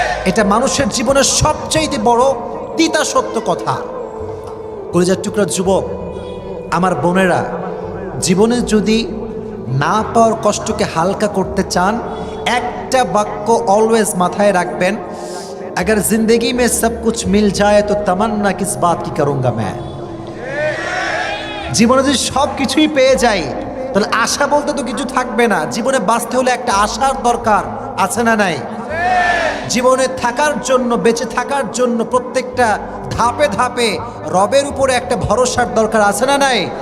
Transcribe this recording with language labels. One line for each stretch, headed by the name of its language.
Bangla: এটা মানুষের জীবনের সবচেয়ে বড় তিতা সত্য কথা। কলিজার টুকরা যুবক আমার বোনেরা, জীবনে যদি না পাওয়ার কষ্টকে হালকা করতে চান, একটা বাক্য অলওয়েজ মাথায় রাখবেন,
Hindi: अगर जिंदगी में सब कुछ मिल जाए तो तमन्ना किस बात की करूंगा मैं।
Bangla: জীবনে যদি সব কিছুই পেয়ে যাই তাহলে আশা বলতে তো কিছু থাকবে না। জীবনে বাঁচতে হলে একটা আশার দরকার আছে না নাই? জীবনে থাকার জন্য, বেঁচে থাকার জন্য প্রত্যেকটা ধাপে ধাপে রবের উপরে একটা ভরসার দরকার আছে না নাই?